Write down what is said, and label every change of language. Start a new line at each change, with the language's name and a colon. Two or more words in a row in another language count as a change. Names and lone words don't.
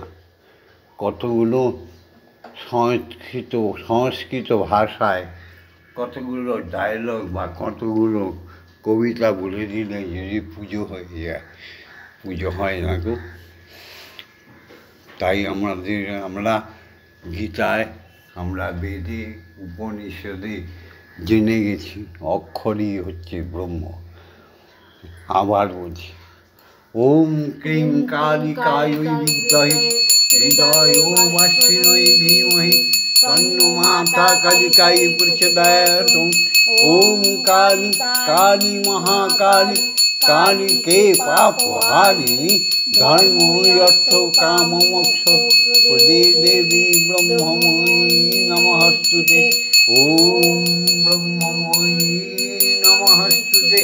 Bangla: কতগুলো সংস্কৃত ভাষায় কতগুলো ডায়লগ বা কতগুলো কবিতা বলে দিলে যদি পুজো হয়ে যায়, পুজো হয় না গো। তাই আমরা গীতায়, আমরা বেদে, উপনিষদে জেনে গেছি অক্ষরই হচ্ছে ব্রহ্ম। আবার বলছি,
Sanskrit: ॐ क्रिं कालिकाय विद्महे हृदयोवासिनै धीमहि तन्नो माता कालिकाय प्रचोदयात्। ॐ काली काली महाकाली काली के पापहारिणी धर्म अर्थ काम मोक्ष प्रदे देवी ब्रह्ममयी नमस्तुते। ॐ ब्रह्ममयी नमस्तुते।